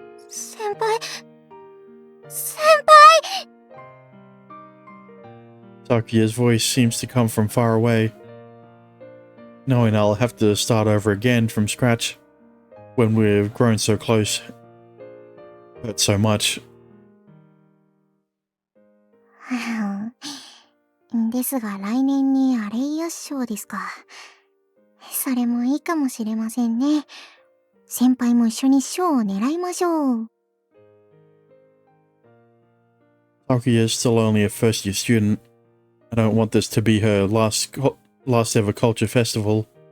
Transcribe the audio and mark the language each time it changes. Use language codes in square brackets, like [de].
[ja] 先輩。先輩。 [en] Sakuya's voice seems to come from far away. Knowing I'll have to start over again from scratch when we've grown so close hurts so much. [ja] ですが来年にアレイアス賞ですか。それもいいかもしれませんね。先輩も一緒に賞を狙いましょう。 [en] Sakuya is still only a first year student. I don't want this to be her last ever culture festival.